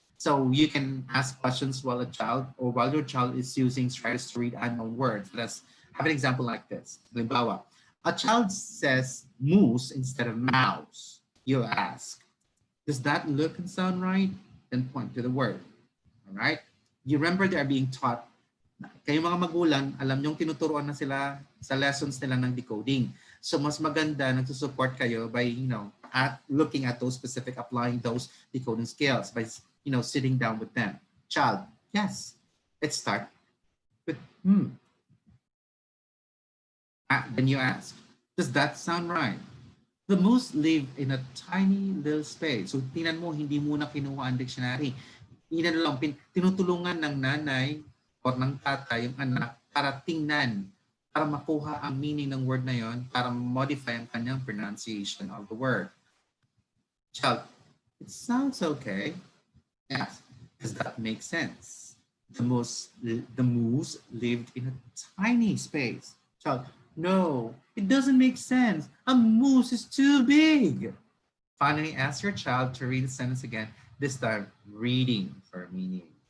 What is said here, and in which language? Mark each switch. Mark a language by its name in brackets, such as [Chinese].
[English] So you can ask questions while your child is using strategies to read unknown words. Let's have an example like this. Halimbawa, a child says moose instead of mouse. You ask, does that look and sound right? Then point to the word. All right. You remember they are being taught [Filipino] Kayong mga magulang, alam nyong tinuturuan na sila sa lessons nila ng decoding. [English] So [Filipino] mas maganda nagsusupport kayo [English] by, at looking at those specific, applying those decoding skills by, sitting down with them. Child, yes, let's start with then you ask, does that sound right? The moose live in a tiny little space. [Filipino] So tingnan mo, hindi muna kinuha ang dictionary. Tinutulungan ng nanay o ng tatay yung anak para tingnan, para makuha ang meaning ng word na yon, para modify ang kanyang pronunciation of the word. [English] Child, it sounds okay. Yes, does that make sense? The moose lived in a tiny space. Child, no, it doesn't make sense. A moose is too big. Finally, ask your child to read the sentence again, this time reading for meaning.